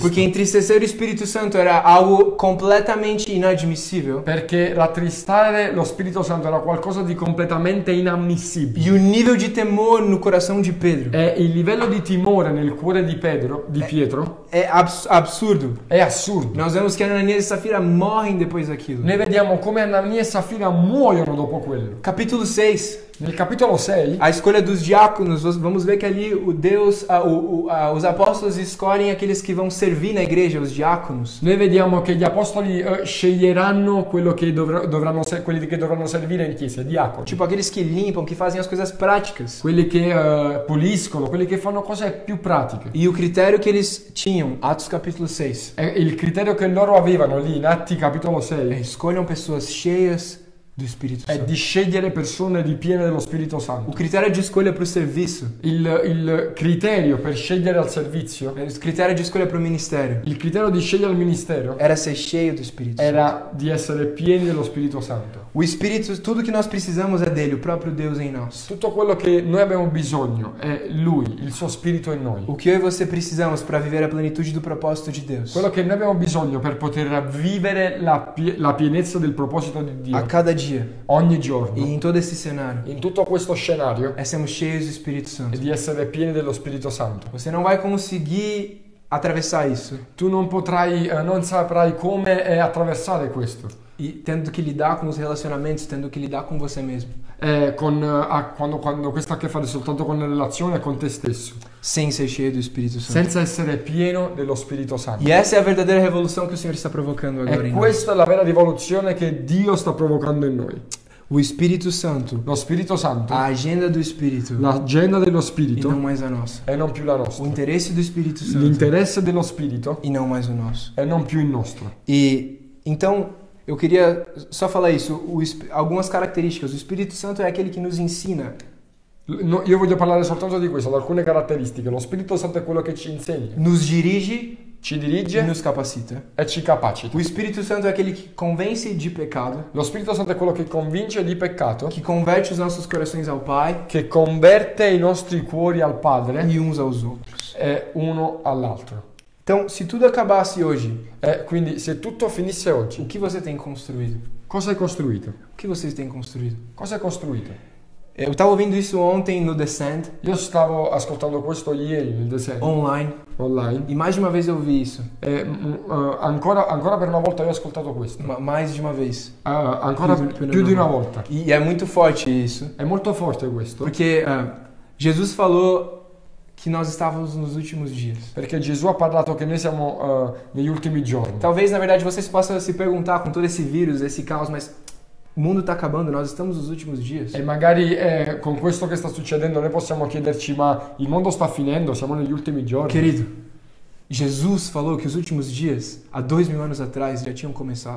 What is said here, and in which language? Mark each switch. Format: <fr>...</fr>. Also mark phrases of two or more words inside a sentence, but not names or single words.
<pt>porque entristecer o Espírito Santo era algo completamente inadmissível.</pt> <it>Perché rattristare lo Spirito Santo era qualcosa di completamente inammissibile.</it> <pt>E o nível de temor no coração de Pedro</pt> <it>E il livello di timore nel cuore di Pietro</it> <pt>é absurdo.</pt> <it>è assurdo.</it> <pt>Nós vemos que Ananias e Safira morrem depois daquilo.</pt> <it>Noi vediamo come Anania e Saffira muoiono dopo quello.</it> <pt>Capítulo 6.</pt> <it>Nel capitolo 6</it> <pt>A escolha dos diáconos, vamos ver que ali o Deus, os apóstolos escolhem aqueles que vão servir na igreja, os diáconos.</pt> <it>noi vediamo che gli apostoli sceglieranno quelli che dovranno servire in chiesa, i diaconi.</it> <pt>Tipo aqueles que limpam, que fazem as coisas práticas.</pt> <it>Quelli che puliscono, quelli che fanno cose più pratiche.</it> <pt>E o critério que eles tinham, Atos capítulo 6,</pt> <it>E il criterio che loro avevano lì in Atti capitolo 6</it> <pt>escolham pessoas cheias do Espírito</pt> <it>è</it> <pt>Santo.</pt> <it>di scegliere persone ripiene dello Spirito</it> <pt>O Santo. critério de escolha para o serviço,</pt> <it>Il criterio per scegliere al servizio,</it> <pt>o critério de escolha para o ministério,</pt> <it>il criterio di scegliere al ministero</it> <pt>era ser cheio do Espírito Santo.</pt> <it>era di essere pieni dello Spirito Santo.</it> <pt>O Espírito, tudo que nós precisamos é dele, o próprio Deus em nós.</pt> <it>Tutto quello che noi abbiamo bisogno è Lui, il suo Spirito in noi.</it> <pt>O que eu e você precisamos para viver a plenitude do propósito de Deus.</pt> <it>Quello che noi abbiamo bisogno per poter vivere la pienezza del proposito di Dio</it> <pt>A cada dia</pt> <it>ogni</it> <pt>e</pt> <it>giorno,</it> <pt>em todo esse cenário,</pt> <it>in tutto questo scenario,</it> <pt>é sermos cheios do Espírito</pt> <it>è</it> <pt>Santo.</pt> <it>di essere pieni dello Spirito Santo.</it> <pt>Você não vai conseguir atravessar isso</pt> <it>Tu non saprai come attraversare questo.</it> <pt>e tendo que lidar com os relacionamentos, tendo que lidar com você mesmo,</pt> <it>Quando questo ha a che fare soltanto con la relazione e con te stesso,</it> <pt>sem ser cheio do Espírito Santo.</pt> <it>senza essere pieno dello Spirito Santo.</it> <pt>E essa é a verdadeira revolução que o Senhor está provocando agora</pt> <it>E</it> <pt>em nós.</pt> <it>questa è la vera rivoluzione che Dio sta provocando in noi.</it> <pt>O Espírito Santo,</pt> <it>Lo Spirito Santo,</it> <pt>a agenda do Espírito</pt> <it>l'agenda dello</it> <pt>e não</pt> <it>Spirito</it> <pt>mais a nossa.</pt> <it>e non più la</it> <pt>O</pt> <it>nostra.</it> <pt>interesse do Espírito Santo</pt> <it>L'interesse dello Spirito</it> <pt>e não mais o nosso.</pt> <it>e non più il nostro.</it> <pt>E então eu queria só falar isso, algumas características. O Espírito Santo é aquele que nos ensina.</pt> <it>No, io voglio parlare soltanto di questo, di alcune caratteristiche. Lo Spirito Santo è quello che ci insegna,</it> <pt>Nos dirige</pt> <it>ci e dirige</it> <pt>nos capacita.</pt> <it>e ci capacita.</it> <pt>O Espírito Santo é aquele que convence de pecado,</pt> <it>Lo Spirito Santo è quello che convince di peccato,</it> <pt>que converte os nossos corações ao Pai</pt> <it>che converte i nostri cuori al Padre</it> <pt>e uns aos outros.</pt> <it>e uno all'altro.</it> <pt>Então, se tudo acabasse hoje,</pt> <it>E quindi se tutto finisse oggi,</it> <pt>o que você tem construído?</pt> <it>cosa hai costruito?</it> <pt>O que vocês têm construído?</pt> <it>Cosa hai costruito?</it> <pt>Eu estava ouvindo isso ontem no Descend,</pt> <it>Io stavo ascoltando questo ieri nel deserto</it> <pt>online,</pt> <it>online</it> <pt>e mais de uma vez eu ouvi isso.</pt> <it>e ancora per una volta io ho ascoltato questo.</it> <pt>Mais de uma vez.</pt> <it>Ancora più di una volta.</it> <pt>E é muito forte isso,</pt> <it>È molto forte questo,</it> <pt>porque Jesus falou que nós estávamos nos últimos dias.</pt> <it>perché Gesù ha parlato che noi siamo negli ultimi giorni.</it> <pt>Talvez, na verdade, vocês possam se perguntar com todo esse vírus, esse caos, mas o mundo está acabando, nós estamos nos últimos dias.</pt> <it>E magari con questo che sta succedendo noi possiamo chiederci, ma il mondo sta finendo, siamo negli ultimi giorni.</it> <pt>Querido, Jesus falou que os últimos dias, há 2000 anos atrás, já tinham começado.</pt>